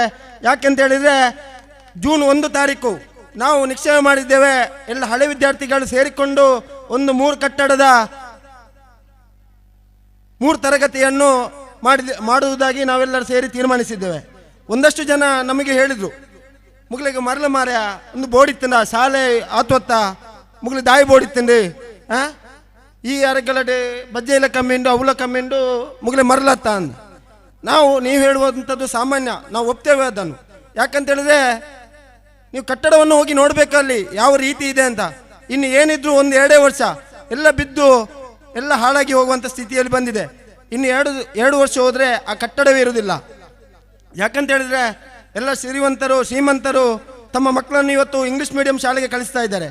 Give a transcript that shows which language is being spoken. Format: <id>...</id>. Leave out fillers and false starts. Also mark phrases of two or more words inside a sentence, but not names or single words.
<kn>ಯಾಕೆಂತ ಹೇಳಿದರೆ ಜೂನ್ 1 ತಾರೀಕು ನಾವು ನಿಶ್ಚಯ ಮಾಡಿದ್ದೇವೆ, ಎಲ್ಲ ಹಳೆ ವಿದ್ಯಾರ್ಥಿಗಳು ಸೇರಿಕೊಂಡು ಒಂದು 3 ಕಟ್ಟಡದ 3 ತರಗತಿಯನ್ನು ಮಾಡುವುದಾಗಿ ನಾವೆಲ್ಲರೂ ಸೇರಿ ತೀರ್ಮಾನಿಸಿದ್ದೇವೆ. ಒಂದಷ್ಟು ಜನ ನಮಗೆ ಹೇಳಿದರು,</kn> <tcy>ಮುಗ್ಲಿಗೆ ಮರಲ ಮಾರ್ಯ ಒಂದು ಬೋಡಿತ್ತಂದ ಶಾಲೆ ಆತ್ವತ್ತ ಮುಗ್ಲಿ ದಾಯಿ ಬೋಡಿತ್ತಂಡಿ ಈ ಅರಗಲಡೆ ಬಜ್ಜೆಲ್ಲ ಕಮ್ಮಿಂಡು ಅವಲ ಕಮ್ಮಿಂಡು ಮುಗ್ಲೆ ಮರಲತ್ತ ಅಂದ.</tcy> <kn>ನೀವು ಹೇಳುವಂಥದ್ದು ಸಾಮಾನ್ಯ, ನಾವು ಒಪ್ತೇವೆ ಅದನ್ನು. ಯಾಕಂತೇಳಿದ್ರೆ ನೀವು ಕಟ್ಟಡವನ್ನು ಹೋಗಿ ನೋಡಬೇಕಲ್ಲಿ ಯಾವ ರೀತಿ ಇದೆ ಅಂತ. ಇನ್ನು ಏನಿದ್ರು 1-2 ವರ್ಷ ಎಲ್ಲ ಬಿದ್ದು ಎಲ್ಲ ಹಾಳಾಗಿ ಹೋಗುವಂಥ ಸ್ಥಿತಿಯಲ್ಲಿ ಬಂದಿದೆ. ಇನ್ನು 2 ವರ್ಷ ಹೋದರೆ ಆ ಕಟ್ಟಡವೇ ಇರುವುದಿಲ್ಲ. ಯಾಕಂತೇಳಿದ್ರೆ ಎಲ್ಲ ಶ್ರೀಮಂತರು ತಮ್ಮ ಮಕ್ಕಳನ್ನು ಇವತ್ತು</kn> <en>English medium</en> <kn>ಶಾಲೆಗೆ ಕಳಿಸ್ತಾ ಇದ್ದಾರೆ.</kn>